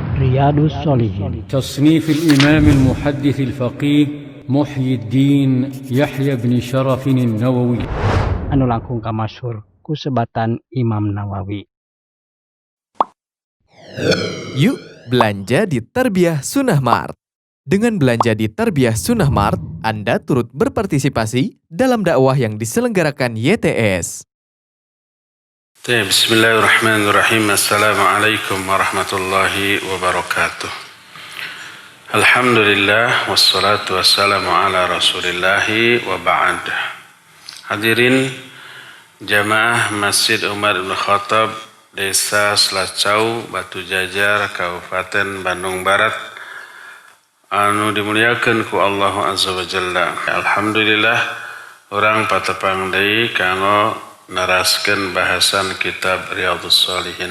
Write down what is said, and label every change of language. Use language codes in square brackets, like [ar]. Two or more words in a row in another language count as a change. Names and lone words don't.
[ar] رياض الصالحين. تصنيف الإمام المحدث الفقيه محي الدين يحيى بن شرف النووي [su] anu langkung kamasyhur ku sebatan Imam Nawawi. [id] Yuk belanja di Tarbiyah Sunnah Mart. Dengan belanja di Tarbiyah Sunnah Mart, Anda turut berpartisipasi dalam dakwah yang diselenggarakan YTS. [ar] بسم الله الرحمن الرحيم. السلام عليكم ورحمة الله وبركاته. الحمد لله والصلاة والسلام على رسول الله وبعد. [su] Hadirin jamaah Masjid Umar bin Khattab, Desa Selacau, Batu Jajar, Kabupaten Bandung Barat, anu dimuliakeun ku Allah [ar] عز وجل. [su] Alhamdulillah urang patepang deui kanggo naraskeun bahasan kitab Riyadhus Shalihin.